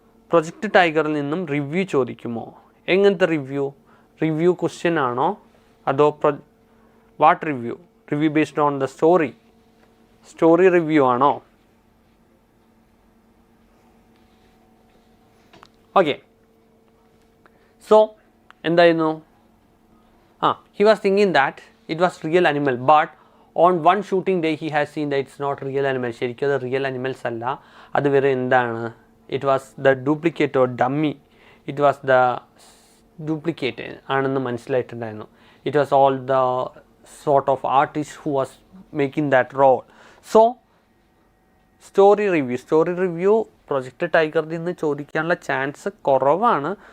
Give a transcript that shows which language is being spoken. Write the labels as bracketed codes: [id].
[ml] Project ടൈഗറിൽ നിന്നും review ചോദിക്കുമോ? എങ്ങനത്തെ review question ആണോ അതോ [en] what review based on the story review [ml] ആണോ? [en] okay, so [ml] എന്തായിരുന്നു? [en] He was thinking that it was real animal, but on one shooting day he has seen that it's not real animals. [ml] ശരിക്കും അത് real animals അല്ല, അത് വേറെ എന്താണ്, [en] it was the duplicate [ml] or dummy, it was the duplicate ആണെന്ന് മനസ്സിലായിട്ടുണ്ടായിരുന്നു. [en] It was all the sort of artist who was making that role. [ml] So story review project ടൈഗറിൽ നിന്ന് ചോദിക്കാനുള്ള chance കുറവാണ്.